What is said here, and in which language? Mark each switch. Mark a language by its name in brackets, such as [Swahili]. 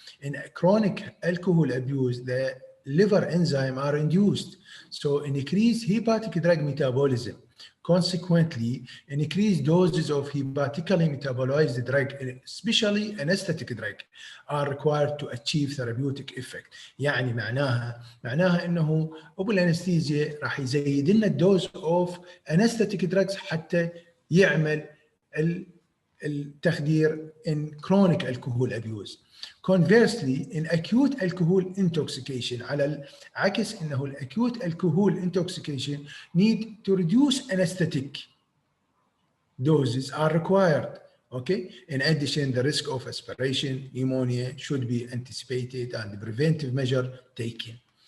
[English] In chronic alcohol abuse, the liver enzyme are induced, so increased hepatic drug metabolism. Consequently, increased doses of hepatically metabolized drug, especially anesthetic drug, are required to achieve therapeutic effect. [Arabic] يعني معناها انه ابو الانستيزيا راح يزيد لنا الدوز اوف anesthetic drugs حتى يعمل التخدير [English] in chronic alcohol abuse. Conversely, in acute alcohol intoxication, [Arabic] على العكس انه [English] acute alcohol intoxication need to reduce anesthetic doses are required. Okay. In addition, the risk of aspiration pneumonia should be anticipated and preventive measure taken.